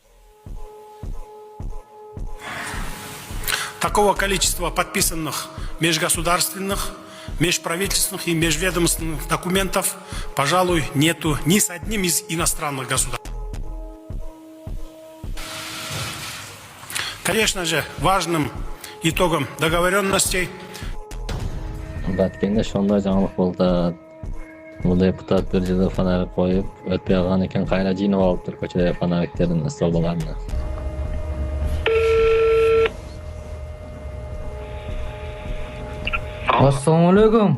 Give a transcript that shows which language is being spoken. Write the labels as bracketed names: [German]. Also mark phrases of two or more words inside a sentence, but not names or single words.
[Russian] такого количества подписанных межгосударственных, межправительственных и межведомственных документов, пожалуй, нету ни с одним из иностранных государств. Конечно же, важным итогом договоренностей [Kyrgyz] Баткенде ошондой жаңылык болду. Бул депутат бир жылда фонарик коюп, өтпөй калган экен, кайра жыйнап алыптыр көчөдө фонариктердин столбаларын. [Arabic] السلام عليكم.